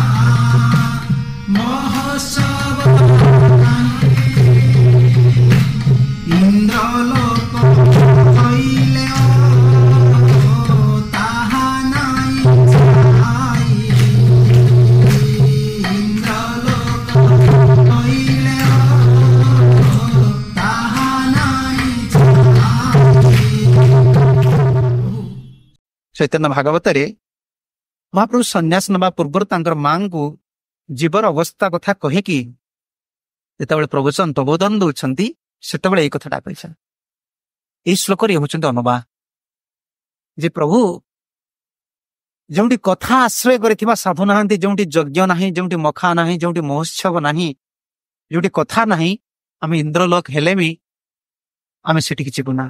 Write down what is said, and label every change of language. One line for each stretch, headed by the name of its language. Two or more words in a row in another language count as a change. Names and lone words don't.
Bangla: মহোৎসব নাহি, ইন্দ্রলোক হইলেও তাহা নাই ছাই, ইন্দ্রলোক হইলেও তাহা নাই ছাই।
Odia: ଚୈତନ୍ୟ ଭାଗବତରେ ମହାପ୍ରଭୁ ସନ୍ନ୍ୟାସ ନେବା ପୂର୍ବରୁ ତାଙ୍କର ମାଙ୍କୁ ଜୀବର ଅବସ୍ଥା କଥା କହିକି ଯେତେବେଳେ ପ୍ରବଚନ ପ୍ରବୋଧନ ଦଉଛନ୍ତି, ସେତେବେଳେ ଏଇ କଥାଟା କହିଛନ୍ତି। ଏଇ ଶ୍ଳୋକରେ ହେଉଛନ୍ତି ଅନୁବାଦ ଯେ ପ୍ରଭୁ ଯେଉଁଠି କଥା ଆଶ୍ରୟ କରିଥିବା ସାଧୁ ନାହାନ୍ତି, ଯେଉଁଠି ଯଜ୍ଞ ନାହିଁ, ଯେଉଁଠି ମଖା ନାହିଁ, ଯେଉଁଠି ମହୋତ୍ସବ ନାହିଁ, ଯୋଉଠି କଥା ନାହିଁ, ଆମେ ଇନ୍ଦ୍ରଲୋକ ହେଲେ ବି ଆମେ ସେଠିକି ଯିବୁ ନା।